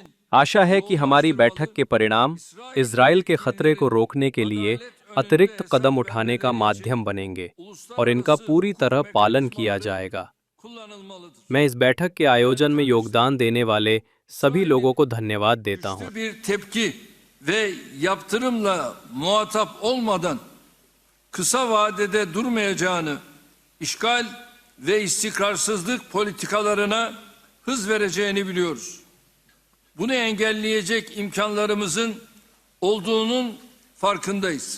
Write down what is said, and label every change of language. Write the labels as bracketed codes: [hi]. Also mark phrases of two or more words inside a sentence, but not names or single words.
[hi] आशा है कि हमारी बैठक के परिणाम इजराइल के खतरे को रोकने के लिए अतिरिक्त कदम उठाने का माध्यम बनेंगे और इनका पूरी तरह पालन किया जाएगा। मैं इस बैठक के आयोजन में योगदान देने वाले सभी लोगों को धन्यवाद देता हूं। [tr] Bir tepki ve yaptırımla muhatap olmadan kısa vadede durmayacağını, işgal ve istikrarsızlık politikalarına hız vereceğini biliyoruz. Bunu engelleyecek imkanlarımızın olduğunun farkındayız.